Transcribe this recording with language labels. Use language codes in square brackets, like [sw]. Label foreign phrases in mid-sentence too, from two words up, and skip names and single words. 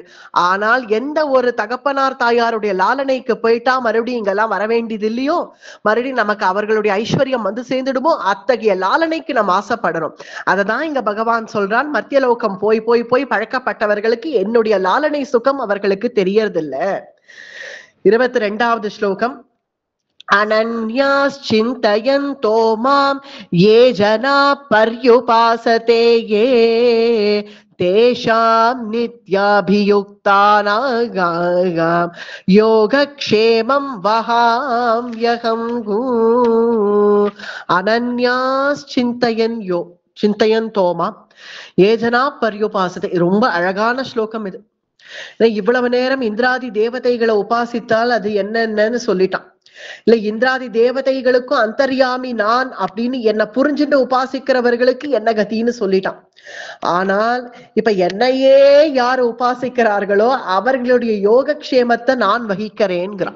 [ta] ஆனால் எந்த ஒரு தகப்பனார் தாயாருடைய லாலனைக்கு போயிட்டா மறுபடியும் இங்கெல்லாம் வர வேண்டியது இல்லையோ, மறுபடியும் நமக்கு அவர்களுடைய ஐஸ்வர்யம் வந்து சேர்ந்துடுமோ, அத்தகைய லாலனைக்கு நம்ம ஆசைப்படணும். அததான் இங்க பகவான் சொல்றான், மத்தியலோகம் போய் போய் போய் பழக்கப்பட்டவர்களுக்கு என்னுடைய லாலனை சுகம் அவர்களுக்கு தெரியறதில்ல. 22வது ஸ்லோகம். [sa] अनन्याश्चिन्तयन्तो मां ये जना पर्युपासते ये तेषां नित्याभियुक्तानां योगक्षेमं वहाम्यहम्. अनन्याश्चिन्तयन्तो मां ये जना पर्युपासते. [ta] ரொம்ப அழகான ஸ்லோகம் இது. இவ்வளவு நேரம் இந்திராதி தேவதைகளை உபாசித்தால் அது என்னன்னு சொல்லிட்டான். இல்ல இந்திராதி தேவதைகளுக்கும் அந்தர்யாமி நான் அப்படின்னு என்ன புரிஞ்சுட்டு உபாசிக்கிறவர்களுக்கு என்ன கதின்னு சொல்லிட்டான். ஆனால் இப்ப என்னையே யார் உபாசிக்கிறார்களோ அவர்களுடைய யோகக்ஷேமத்தை நான் வகிக்கிறேன்கிறான்.